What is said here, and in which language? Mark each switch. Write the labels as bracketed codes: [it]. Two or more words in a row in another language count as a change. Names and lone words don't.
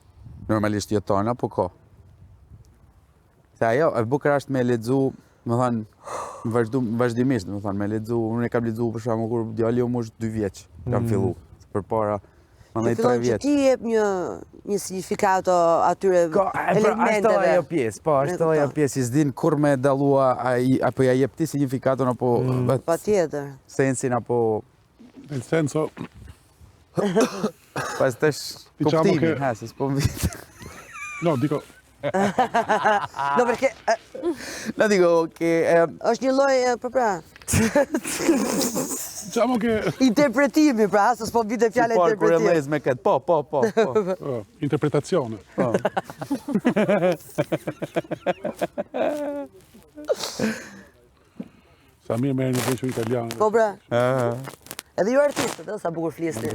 [sq] Normalisht jo tona, po ka. Se ajo, e bukur është me lexu, vazhdimisht, me lexu, unë e kam lexu për shkakun kur djali im është 2 vjeç, kam fillu, përpara mandej 3 vjeç. Ti jep një signifikat atyre elementeve. Ashtu ajo pjesë, po, ashtu ajo pjesë, s'din kur me dallua apo ja jep ti signifikatun apo patjetër. Sensin apo [it] nel senso [sq] pas tash kuptimin, se s'po vit. [it] No, dico No, perché... No, dico che... [sq] është një lloj, pra... [it] Diciamo che... [sq] Interpretimi, pra, se s'po vite fjala interpretimi. Kur e lez me këtë, po. [it] Interpretazione. [sq] Samir merr në veçu italian. Po, pra. Edhe ju artistët, sa bukur flisni.